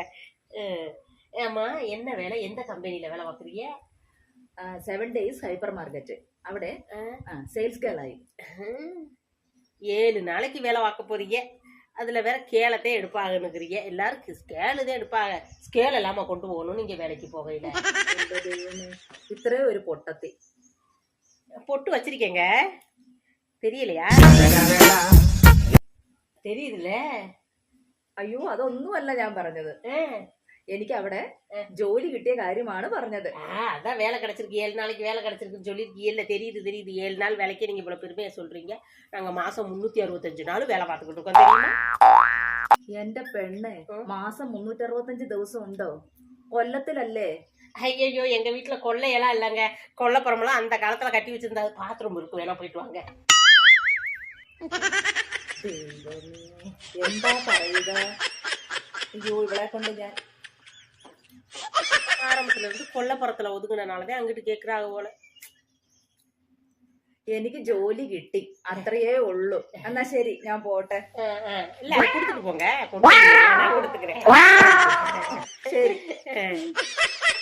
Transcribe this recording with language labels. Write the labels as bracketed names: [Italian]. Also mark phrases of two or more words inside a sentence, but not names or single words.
[Tamil] ஆமா, என்ன வேலை? எந்த கம்பெனில வேலை பார்க்குறீங்க? [English] 7 days hyper market. അവിടെ sales girl ஆகி [Tamil] 7 நாளைக்கு வேலை பார்க்க போறீங்க. அதுல வேற ஸ்கேலத்தே எடுப்பாங்கன்னுக்கிறீங்க. எல்லாரும் ஸ்கேலு தான் எடுப்பாங்க. ஸ்கேல் இல்லாம கொண்டு போகணும் நீங்க வேலைக்கு போகையில. [Malayalam] ഇത്രേ ഒരു പൊട്ടത്തി [Tamil] பொட்டு வச்சிருக்கேங்க, தெரியலையா? தெரியுதுல்ல? [Malayalam] അയ്യോ, അതൊന്നുമല്ല ഞാൻ പറഞ്ഞത്. എനിക്ക് അവിടെ ജോലി കിട്ടിയ കാര്യമാണ് പറഞ്ഞത്. [Tamil] அதான் வேலை கிடைச்சிருக்கு, 7 நாளைக்கு வேலை கிடைச்சிருக்குன்னு சொல்லியிருக்கீங்கல்ல. தெரியுது. 7 நாள் வேலைக்கே நீங்க இவ்வளவு பெருமையா சொல்றீங்க. நாங்க மாசம் 365 நாள் வேலை பார்த்துக்கிட்டு இருக்கோம், தெரியுமா? [Malayalam] എന്റെ പെണ്ണ്, മാസം 365 ദിവസം ഉണ്ടോ? കൊല്ലത്തിലല്ലേ? [Tamil] ஐயோ, எங்க வீட்டுல கொள்ளையெல்லாம் இல்லைங்க. கொல்லைப்புறமெல்லாம் அந்த காலத்துல கட்டி வச்சிருந்தா பாத்ரூம் இருக்கு, வேணா போயிட்டு வாங்க. [Malayalam] എന്താ പറയുക? അയ്യോ, ഇവിടെ കൊണ്ട് ഞാൻ [Tamil] ஆரம்பத்துல இருந்து கொல்லைப்புறத்துல ஒதுங்கினாலதான் அங்கிட்டு கேக்குறாங்க போல. [Malayalam] എനിക്ക് ജോലി കിട്ടി, അത്രയേ ഉള്ളൂ. എന്നാ ശരി, ഞാൻ പോട്ടെ. [Tamil] இல்ல, கொடுத்துட்டு போங்க. நான் கொடுத்துக்கிறேன். [Malayalam] ശരി.